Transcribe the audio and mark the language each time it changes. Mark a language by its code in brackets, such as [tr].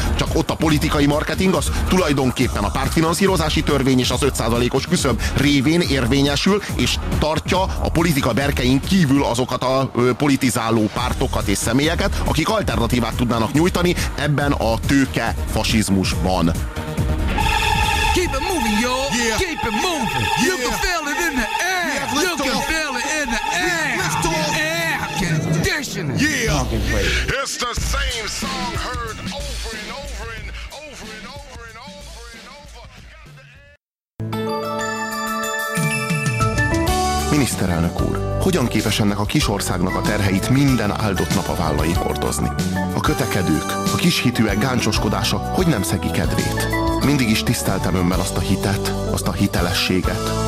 [hu] csak ott a politikai marketing az tulajdonképpen a pártfinanszírozási törvény és az 5%-os küszöb révén érvényesül, és tartja a politika berkein kívül azokat a politizáló pártokat és személyeket, akik alternatívát tudnának nyújtani ebben a tőke fasizmusban. [en] Keep it moving, yo. Yeah. Keep it moving. Yeah. You can feel it in the air. Yeah, you can feel it in the air. Lift off. Air conditioning. Yeah. It's the same song heard over and over and over and over and over and over. [hu] Miniszterelnök úr, hogyan képes ennek a kis országnak a terheit minden áldott nap a vállai hordozni? A kötekedők, a kis hitűek gáncsoskodása hogy nem szegi kedvét? Mindig is tiszteltem önben azt a hitet, azt a hitelességet,